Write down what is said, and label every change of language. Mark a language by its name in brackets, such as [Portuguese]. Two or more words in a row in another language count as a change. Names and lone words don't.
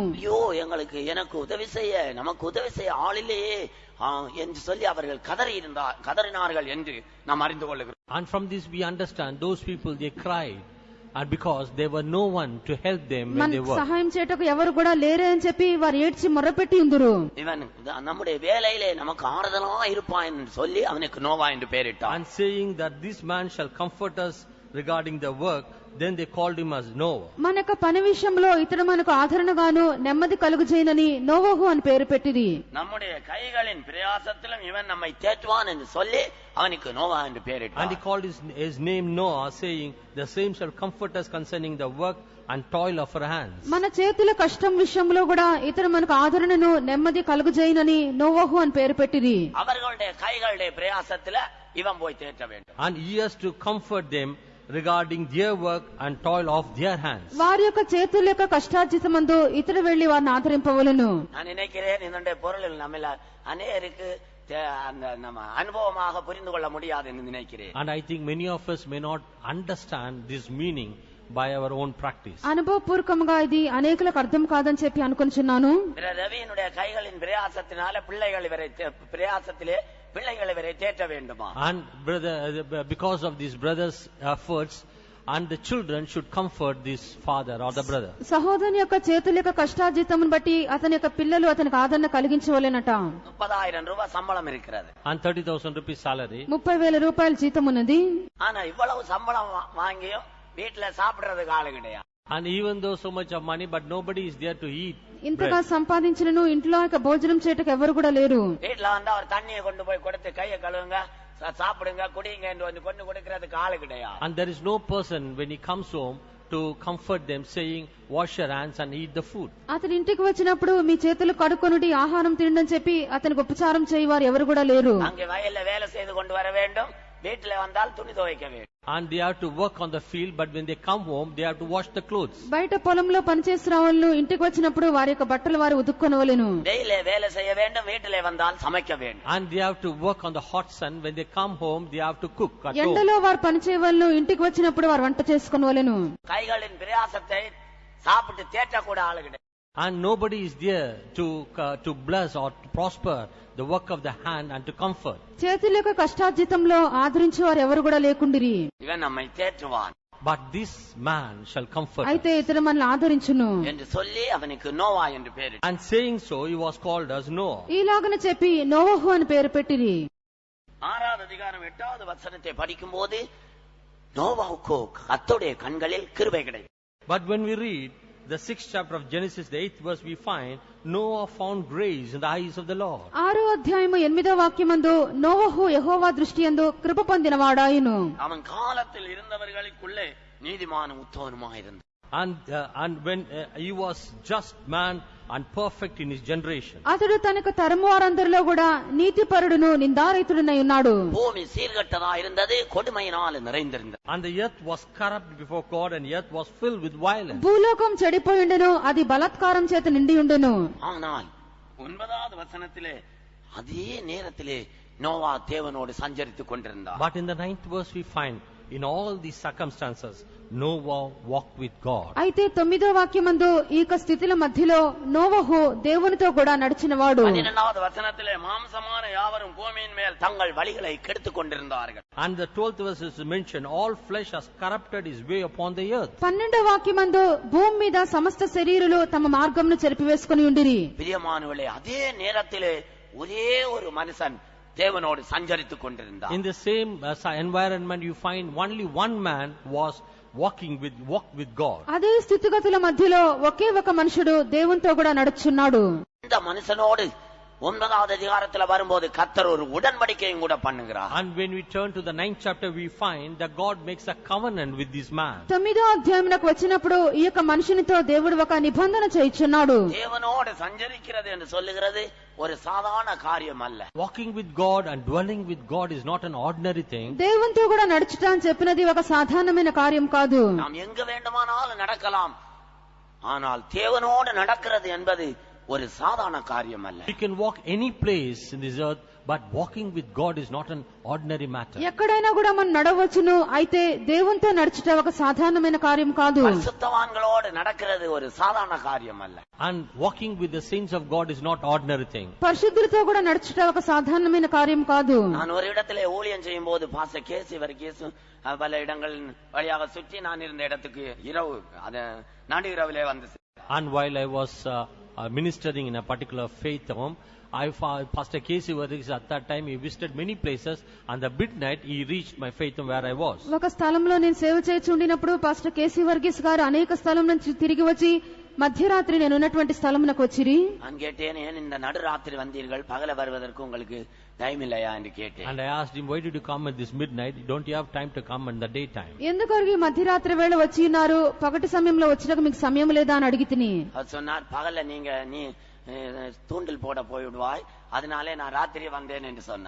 [Tamil] ஐயோ எனக்கு உதவி செய்ய நமக்கு உதவி செய்ய ஆளிலேயே என்று சொல்லி அவர்கள் கதறினார்கள் என்று நாம் அறிந்து கொள்ளுகிறோம். [English] And from this we understand those people, they cried, and because there were no one to help them when they worked. [Telugu] సహాయం చేయటకు ఎవరు కూడా లేరే అని చెప్పి వారు ఏడ్చి మొర్రపెట్టి ఉందురు. [Tamil] இவன் நம்முடைய வேலையிலே நமக்கு ஆறுதலா இருப்பான் என்று சொல்லி அவனுக்கு நோவா என்று பெயரிட்டான். [English] And saying that this man shall comfort us regarding the work, then they called him as Noah. [Telugu] మన యొక్క పని విషయంలో ఇతడు మనకు ఆదరణగాను నెమ్మది కలుగుచేయనని నోవహు అని పేరు పెట్టిరి. [Tamil] நம்முடைய கைகளின் பிரயாசத்திலும் இவன் நம்மை தேற்றுவான் என்று சொல்லி அவனுக்கு நோவா என்று பெயரிட்டான். [English] And he called his name Noah, saying the same shall comfort us concerning the work and toil of our hands. [Telugu] మన చేతుల కష్టం విషయంలో కూడా ఇతడు మనకు ఆదరణను నెమ్మది కలుగుచేయనని నోవహు అని పేరు పెట్టిరి. [Tamil] அவர்களுடைய கைகளுடைய பிரயாசத்தில இவன் போய் தேற்ற வேண்டும். [English] And he has to comfort them regarding their work and toil of their hands. [Telugu] వారి యొక్క చేతుల యొక్క కష్టార్జితమందు ఇతడు వెళ్లి వారిని ఆదరింపవలెను. [Tamil] நான் நினைக்கிறேன் இந்த பொருளில் நம்மள அநேகருக்கு நம்ம அனுபவமாக புரிந்து கொள்ள முடியாது என்று நினைக்கிறேன். [English] And I think many of us may not understand this meaning by our own practice. [Telugu] అనుభవపూర్వకంగా ఇది అనేకులకు అర్థం కాదని చెప్పి అనుకుంటున్నాను. [Tamil] ரவியினுடைய கைகளின் பிரயாசத்தினால பிள்ளைகளை வரை தேற்ற வேண்டுமா? [English] And because of these brothers' efforts, and the children should comfort this father or the brother. [Telugu] సహోదరుని యొక్క చేతుల యొక్క కష్టార్జితమును బట్టి అతని యొక్క పిల్లలు అతనికి ఆదరణ కలిగించవలెనట. [Tamil] 30,000 రూపాయల சம்பளம் இருக்கிறது. [English] And 30,000 rupees salary. [Telugu] 30,000 రూపాయల జీతం ఉన్నది. [Tamil] ஆனா இவ்வளவு சம்பளம் வாங்கியும் வீட்ல சாப்பிடுறதுக்கு ஆளு கிடையாது. [English] And even though so much of money, but nobody is there to eat. [Telugu] ఇంతగా సంపాదించినను ఇంట్లో ఇక భోజనం చేయటకు ఎవరు కూడా లేరు. [Tamil] வீட்ல வந்தா ஒரு தண்ணியை கொண்டு போய் கொடுத்து கையை கழுவுங்க, சாப்பிடுங்க, குடிங்க என்று வந்து கொண்டு கொடுக்கிறதுக்கு ஆளு கிடையாது. [English] And there is no person when he comes home to comfort them, saying wash your hands and eat the food. [Telugu] అతని ఇంటికి వచ్చినప్పుడు మీ చేతులు కడుక్కొనుడి ఆహారం తినడం చెప్పి అతనికి ఉపచారం చేయవారు ఎవరు కూడా లేరు. [Tamil] அங்கே வயல்ல வேலை செய்து கொண்டு வர வேண்டும், வீட்டுல வந்தால் துணி துவைக்க வேண்டும். [English] And they have to work on the field, but when they come home they have to wash the clothes. [Telugu] బయట పొలంలో పనిచేస్తున్న వాళ్ళు ఇంటికి వచ్చినప్పుడు వారి యొక్క బట్టలు వారు ఉతుక్కొనవలెను. [Tamil] டெய்லி வேலை செய்ய வேண்டும், வீட்டிலே வந்தால் சமைக்க வேண்டும். [English] And they have to work on the hot sun. When they come home they have to cook at home. [Telugu] ఎండలో వారు పని చేయవలెను, ఇంటికి వచ్చినప్పుడు వారు వంట చేసుకొనవలెను. [Tamil] கைகளின் பிரயாசத்தை சாப்பிட்டு தேற்ற கூட ஆளு கிடையாது. [English] And nobody is there to bless or to prosper the work of the hand and to comfort. [Telugu] చేతుల యొక్క కష్టార్జితంలో ఆదరించే వారు ఎవరు కూడా లేకుండిరి. [Tamil] இவன் நம்மை தேற்றுவான், [English] But this man shall comfort అయితే us. [Telugu] ఇతడు మనల్ని ఆదరించును [Tamil] என்று சொல்லி அவனுக்கு நோவா என்று பெயர். [English] And saying so, he was called as Noah. [Telugu] ఈలాగన చెప్పి నోవహు అని పేరు పెట్టిరి. [Tamil] 6வது அதிகாரம் 8வது வசனத்தை படிக்கும் போது நோவாவுக்கு கர்த்தருடைய கண்களில் கிருபை கிடைத்தது. [English] But when we read the 6th chapter of Genesis, the 8th verse, we find Noah found grace in the eyes of the Lord. [Telugu] 6వ అధ్యాయము 8వ వాక్యమందు నోవహు యెహోవా దృష్టియందు కృప పొందినవాడాయెను. [Tamil] அவன் காலத்தில் இருந்தவர்களுக்குள்ளே நீதிமானும் உத்தமனுமாயிருந்தான். [English] And when he was just man and perfect in his generation. [Telugu] అతడు తనకు తరము వారందరిలో కూడా నీతిపరుడును నిందారహితుడునై ఉన్నాడు. [Tamil] பூமி சீர்கட்டதா இருந்தது, கொடுமையினால் நிறைந்திருந்தது. [English] And the earth was corrupt before God, and the earth was filled with violence. [Telugu] భూలోకం చెడిపోయిండెను, అది బలాత్కారం చేత నిండి ఉండెను. [Tamil] ஆனால் 9வது வசனத்திலே அதே நேரத்திலே நோவா தேவனோடு சஞ்சரித்துக் கொண்டிருந்தார். [English] But in the 9th verse we find, in all these circumstances, Noah walked with God. [Telugu] అయితే 9వ వాక్యమందు ఈ స్థితిల మధ్యలో నోవహు దేవునితో కూడా నడిచినవాడు. [Tamil] 12வது వచనத்திலே மாம்சமான யாவரும் பூமியின் மேல் தங்கள் வழிகளை கெடுத்துக் கொண்டிருந்தார்கள். [English] And the 12th verse is mentioned, all flesh has corrupted his way upon the earth. [Telugu] 12వ వాక్యమందు భూమి మీద సమస్త శరీరులు తమ మార్గమును చెరిపివేసుకుని ఉండిరి. [Tamil] பிரியமானவர்களே, அதே நேரத்திலே ஒரே ஒரு மனுஷன் தேவனோடு சஞ்சரித்துக் கொண்டிருந்தார். [English] In the same environment you find only one man walked with God. [Telugu] అదే స్థితిగతుల మధ్యలో ఒకే ఒక మనుషుడు దేవునితో కూడా నడుచున్నాడు. [Tamil] இந்த மனுஷனோடு 9வது அதிகாரத்துல வரும்போது கர்த்தர் ஒரு உடன்படிக்கையும் கூட பண்ணுகிறார். [English] And when we turn to the 9th chapter we find that God makes a covenant with this man. [Telugu] 9వ అధ్యాయమునకు వచ్చినప్పుడు ఈ యొక్క మనుషునితో దేవుడు ఒక నిబంధన చేయుచున్నాడు. [Tamil] தேவனோடு சஞ்சரிக்கிறது என்று சொல்லுகிறது ஒரு சாதாரண காரியம் அல்ல. [English] Walking with God and dwelling with God is not an ordinary thing. [Telugu] దేవునితో కూడా నడుచుట అని చెప్పినది ఒక సాధారణమైన కార్యం కాదు. [Tamil] நாம் எங்க வேண்டுமானாலும் நடக்கலாம், ஆனால் தேவனோடு நடக்கிறது என்பது ஒரு சாதாரண காரியம் அல்ல. [English] You can walk any place in this earth, but walking with God is not an ordinary matter. [Telugu] ఎక్కడైనా కూడా మనం నడవచ్చును, అయితే దేవునితో నడుచుట ఒక సాధారణమైన కార్యం కాదు. [Tamil] பரிசுத்தவான்களோடு நடக்கிறது ஒரு சாதாரண காரியம் அல்ல. [English] And walking with the saints of God is not ordinary thing. [Telugu] పరిశుద్ధులతో కూడా నడుచుట ఒక సాధారణమైన కార్యం కాదు. [Tamil] நான் ஒரு இடத்திலே ஊழியம் செய்யும் போது பாஸ்டர் கேசி வர்கீஸ் பல இடங்கள் வழியாக சுற்றி நான் இருந்த இடத்துக்கு இரவு நடு இரவிலே வந்து. [English] And while I was ministering in a particular faith home, Pastor Casey Varghese at that time he visited many places, and the midnight he reached my faith home where I was. [Telugu] ఒక స్థలంలో నేను సేవ చేయుచుండినప్పుడు పాస్టర్ కేసీ వర్గీస్ గారు అనేక స్థలం నుంచి తిరిగి వచ్చి మధ్యరాత్రి నేను ఉన్నటువంటి స్థలమునకు వచ్చిరి. [Tamil] கேட்டேன், ஏன் இந்த நடுராத்திரி வந்தீர்கள், பகல வருவதற்கு உங்களுக்கு டைம் இல்லையா என்று கேட்டேன். [English] And I asked him, why did you come at this midnight? Don't you have time to come in the daytime? [Telugu] ఎందుకొరకు మధ్యరాత్రి వేళ వచ్చి ఉన్నారు, పగటి సమయంలో వచ్చినకు మీకు సమయం లేదా అని అడిగితిని. [Tamil] அவர் சொன்னார், பகல்ல நீ தூண்டில் போட போய்விடுவாய், அதனாலே நான் ராத்திரி வந்தேன் என்று சொன்னார்.